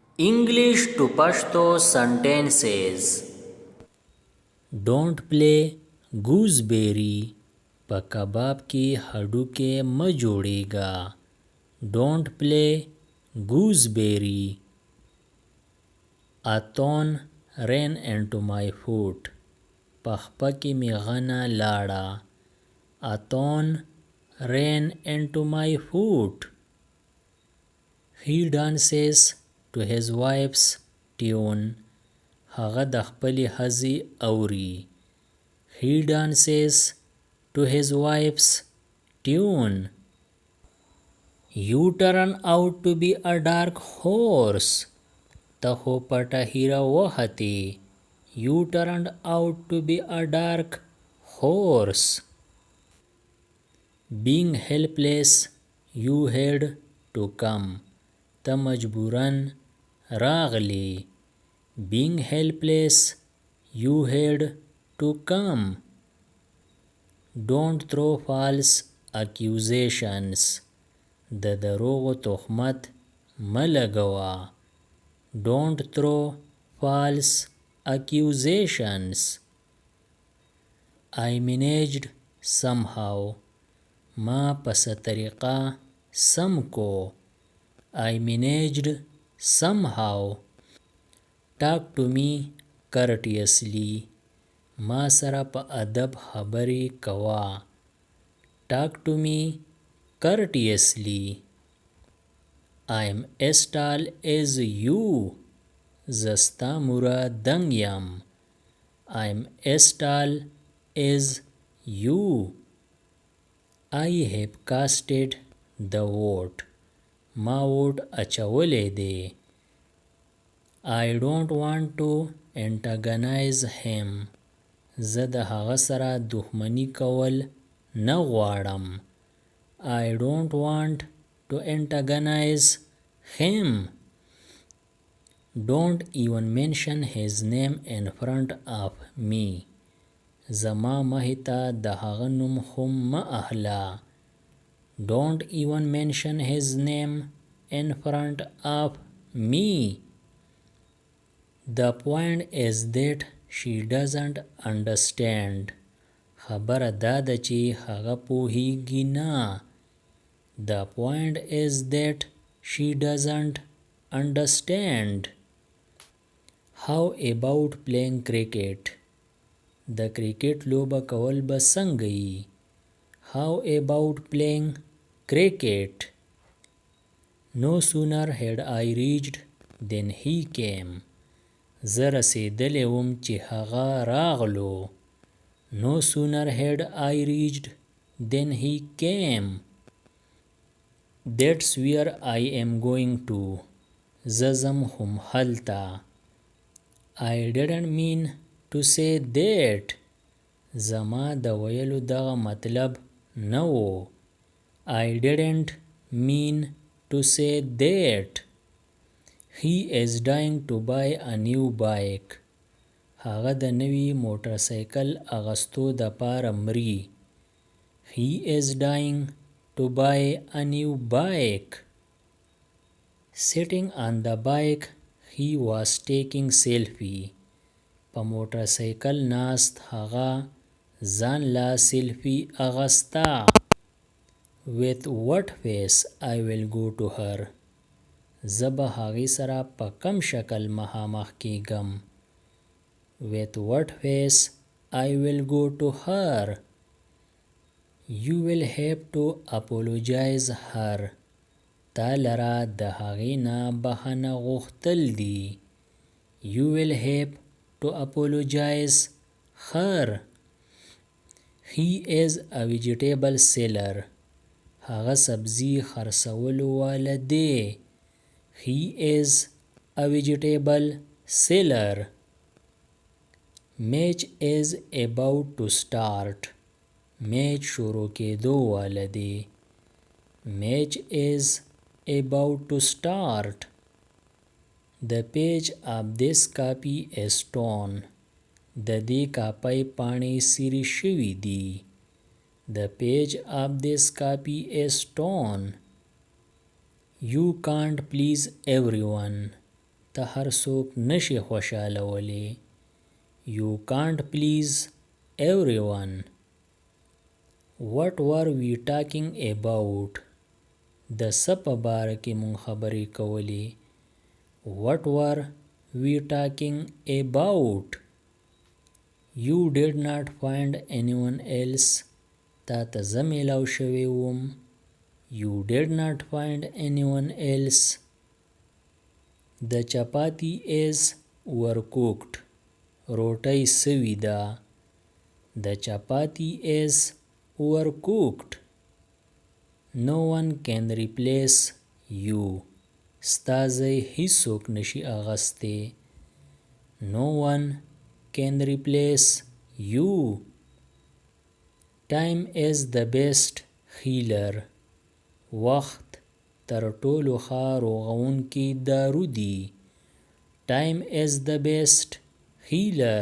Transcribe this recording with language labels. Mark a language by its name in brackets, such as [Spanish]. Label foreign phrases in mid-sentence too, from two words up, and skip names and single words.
[English] English to Pashto sentences. Don't play gooseberry. [Pashto] په کباب کې هډوکې مه جوړېږه. [English] Don't play gooseberry. A thorn ran into my foot. [Pashto] په خپه کې مې غنه لاړه. [English] A thorn ran into my foot. He dances to his wife's tune. [Pashto] هغه د خپلې ښځې اوري. [English] He dances to his wife's tune. You turn out to be a dark horse. [Pashto] ته خو پټه هیره وختې. [English] You turned out to be a dark horse. Being helpless, you had to come. [Pashto] ته مجبوراً راغلی. [English] Being helpless, you had to come. Don't throw false accusations. [Pashto] د دروغو تهمت مه لګوه. [English] Don't throw false accusations. I managed somehow. [Pashto] ما پس طریقه سم کو. [English] I managed somehow. Talk to me courteously. [Pashto] ما سره په ادب خبرې کوه. [English] Talk to me courteously. I am as tall as you. [Pashto] زه ستا موره دنګ یم. [English] I am as tall as you. I have casted the vote. [Pashto] ما ووټ اچولی دی. [English] I don't want to antagonize him. [Pashto] زه د هغه سره دښمني کول نه غواړم. [English] I don't want to antagonize him. Don't even mention his name in front of me. [Pashto] زما مخې ته د هغه نوم هم مه اخله. [English] Don't even mention his name in front of me. The point is that she doesn't understand. [Pashto] خبره دا ده چې هغه پوهیږي نه. [English] The point is that she doesn't understand. How about playing cricket? [Pashto] د کرکټ لوبه کول به څنګه وي؟ [English] How about playing cricket? No sooner had I reached than he came. [Pashto] زه رسیدلی وم چې هغه راغلو. [English] No sooner had I reached than he came. That's where I am going to. [Pashto] زه ځم هم هلته. [English] I didn't mean to say that. [Pashto] زما د ویلو دغه مطلب نه و. [English] I didn't mean to say that. He is dying to buy a new bike. [Pashto] هغه د نوي موټر سایکل اغستو د پاره مري. [English] He is dying to buy a new bike. Sitting on the bike, he was taking selfie. [Pashto] په موټر سایکل ناست هغه ځان لا سیلفي اغستا. [English] With what face I will go to her. [Pashto] زه به هغې سره په کم شکل مخامخ کیږم. [English] With what face I will go to her. You will have to apologize her. [Pashto] تا لره د هغې نه بخښنه غوښتل دي. [English] You will have to apologize her. He is a vegetable seller. [Pashto] هغه سبزی خرڅولو والا دی. [English] He is a vegetable seller. Match is about to start. [Pashto] Match شروع کېدو والا دی. [English] Match is about to start. The page of this copy is torn. [Pashto] د دې کاپۍ پاڼې سیرې شوي دي. [English] The page of this copy is torn. You can't please everyone. [Pashto] ته هر څوک نشي خوشحالولی. [English] You can't please everyone. What were we talking about? [Pashto] د څه په باره کې مونږ خبرې کولې. [English] What were we talking about? You did not find anyone else. [Pashto] تا ته زه میلاو شوی وم. [English] You did not find anyone else. The chapati is overcooked. [Pashto] روټۍ سوي ده. [English] The chapati is overcooked. No one can replace you. [Pashto] ستا ځای هیڅوک نشي اغستی. [English] No one can replace you. Time is the best healer. [Pashto] وخت تر ټولو ښه روغونکی دارو دی. [English] Time is the best healer.